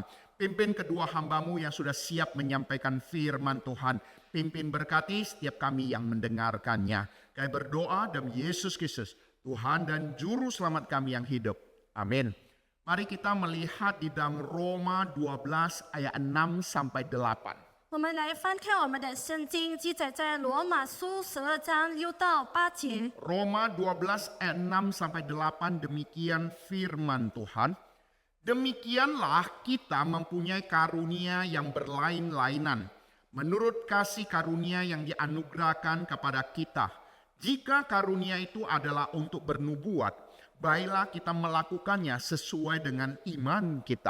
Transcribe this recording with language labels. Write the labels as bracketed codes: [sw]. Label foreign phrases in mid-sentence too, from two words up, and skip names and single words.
[id] Pimpin kedua hamba-Mu yang sudah siap menyampaikan firman Tuhan. Pimpin berkati setiap kami yang mendengarkannya. Kami berdoa dalam Yesus Kristus, Tuhan dan Juru Selamat kami yang hidup. Amin. Mari kita melihat di dalam Roma 12 ayat 6 sampai 8. [zh] 我们来翻看我们的圣经，记载在罗马书12章6到8节。 [id] Roma 12 ayat 6 sampai 8 demikian firman Tuhan. Demikianlah kita mempunyai karunia yang berlain-lainan, menurut kasih karunia yang dianugerahkan kepada kita. Jika karunia itu adalah untuk bernubuat, baiklah kita melakukannya sesuai dengan iman kita.